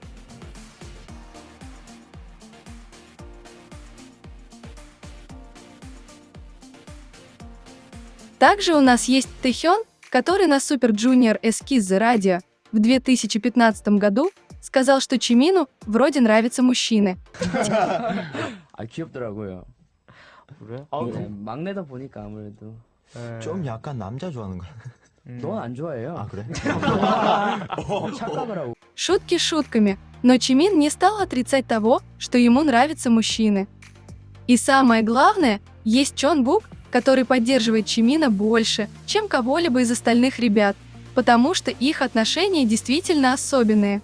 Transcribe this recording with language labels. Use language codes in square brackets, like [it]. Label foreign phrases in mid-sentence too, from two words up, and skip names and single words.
[ru] Также у нас есть Тэхён, который на Super Junior Eskiz The Radio в 2015 году сказал, что Чимину вроде нравятся мужчины. [ko] 아 귀엽더라고요. 그래? 네, 막내다 보니까 아무래도. 좀 약간 남자 좋아하는 거야. 넌 안 좋아해요. 아 그래? 착각을 하고. [ru] Шутки шутками, но Чимин не стал отрицать того, что ему нравятся мужчины. И самое главное, есть Чон Бук, который поддерживает Чимина больше, чем кого-либо из остальных ребят, потому что их отношения действительно особенные.